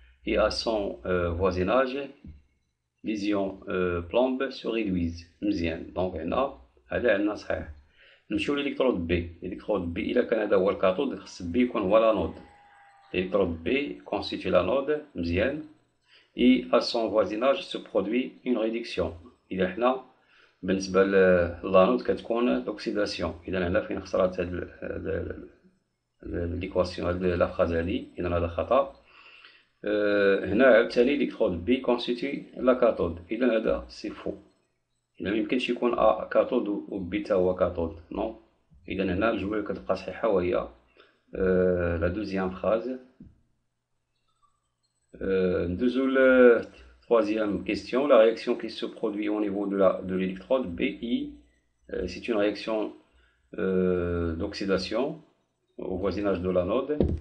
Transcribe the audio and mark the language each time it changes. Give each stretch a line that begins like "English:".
French: Et à son voisinage, les ions plomb se réduisent.
Arabic: مزيان. Donc هنا هذا عندنا صحيح. نمشيو l'électrode B. L'électrode B إلا كان هذا هو الكاثود خص B يكون هو l'anode.
French: L'électrode B constitue l'anode.
Arabic: مزيان.
French: Et à son voisinage se produit une réduction.
Arabic: إذا حنا بالنسبة للانود كتكون l'oxydation. إذا هنا فين خسرات هاد l'équation هاد لا phrase هادي. إذا هذا خطأ. هنا عاوتاني
French: l'électrode B constitue la cathode.
Arabic: إذا هذا سي فو. إذا ميمكنش يكون A كاثود و B تا هو كاثود. نو. إذا هنا الجملة كتبقى صحيحة وهي
French: la deuxième phrase. La troisième question, la réaction qui se produit au niveau de l'électrode BI, c'est une réaction d'oxydation au voisinage de l'anode.